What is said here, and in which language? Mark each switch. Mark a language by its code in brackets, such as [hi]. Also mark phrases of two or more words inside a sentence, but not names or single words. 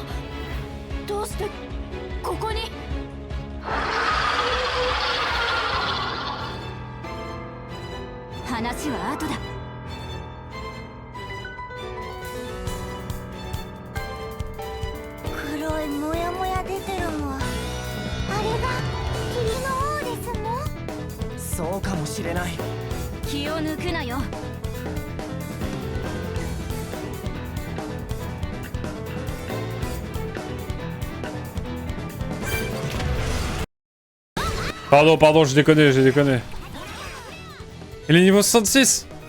[ja] どうしてここに。話は後だ。黒いモヤモヤ出てるもん。あれが霧の王ですもん。そうかもしれない。気を抜くなよ。 [fr] Pardon, pardon, j'ai déconné, j'ai déconné. Il est niveau 66.